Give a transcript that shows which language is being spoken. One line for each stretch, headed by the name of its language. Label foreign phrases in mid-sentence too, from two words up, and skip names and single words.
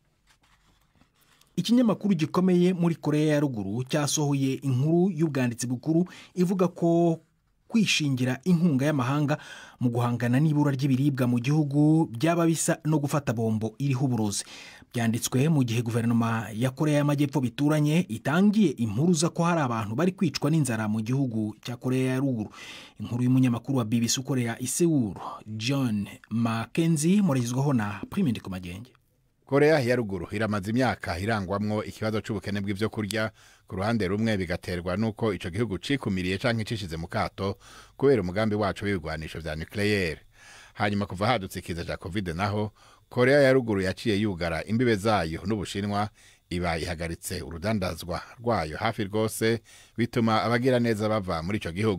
Kinyarwanda: Ikinyamakuru gikomeye muri Korea ya Ruguru cyasohoye inkuru y'ubwanditsi bukuru ivuga ko kwishingira inkunga y'amahanga mu guhangana n'ibura ry'ibiribwa mu gihugu byaba bisa no gufata bombo iriho uburozi. Byanditswe mu gihe guverinoma ya Korea y'Amajyepfo bituranye itangiye impuruza ko hari abantu bari kwicwa n'inzara mu gihugu cya Korea ya Ruguru. Inkuru y'umunyamakuru wa BBC ukorera i Seoul, John Mackenzie,
Rundi: muragizwaho na Prime Ndikumagenge. Korea ya Ruguru iramaze imyaka irangwamwo ikibazo c'ubukene bw'ivyo kurya, ku ruhande rumwe bigaterwa nuko ico gihugu cikumiriye canke cishize mu kato kubera umugambi wacu w'ibigwanisho vya nucleaire. Hanyuma kuva hadutse ikiza ca Covid naho Korea ya Ruguru yaciye yugara imbibe zayo n'Ubushinwa, iba ihagaritse urudandazwa rwayo hafi rwose, bituma abagira neza bava muri ico gihugu.